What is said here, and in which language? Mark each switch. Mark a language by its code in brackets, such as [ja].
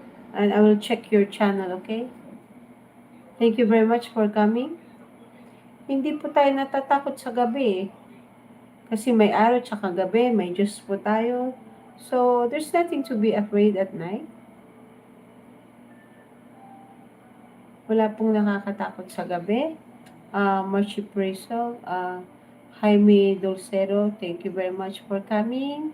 [en] And I will check your channel, okay? Thank you very much for coming. [tl] Hindi po tayo natatakot sa gabi eh. Kasi may araw tsaka gabi, may Diyos po tayo. [en] So, there's nothing to be afraid at night. [tl] Wala pong nakakatakot sa gabi. [en] Marcy Preso, Jaime Dulcero, thank you very much for coming.